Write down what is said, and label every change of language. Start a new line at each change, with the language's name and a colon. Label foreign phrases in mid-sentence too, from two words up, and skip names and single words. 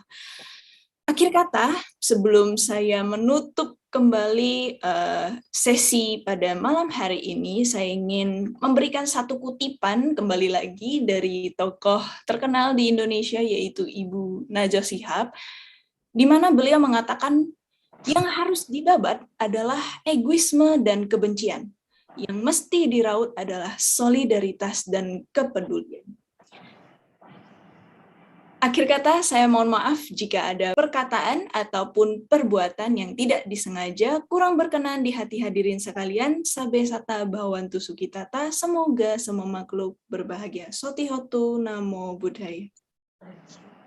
Indonesian: Akhir kata, sebelum saya menutup kembali sesi pada malam hari ini, saya ingin memberikan satu kutipan kembali lagi dari tokoh terkenal di Indonesia, yaitu Ibu Najwa Shihab, di mana beliau mengatakan yang harus dibabat adalah egoisme dan kebencian. Yang mesti diraut adalah solidaritas dan kepedulian. Akhir kata, saya mohon maaf jika ada perkataan ataupun perbuatan yang tidak disengaja, kurang berkenan di hati hadirin sekalian.
Pali: Sabe sata bhawantu sukitata,
Indonesian: semoga semua makhluk berbahagia.
Pali: Sotihotu, Namo Buddhaya.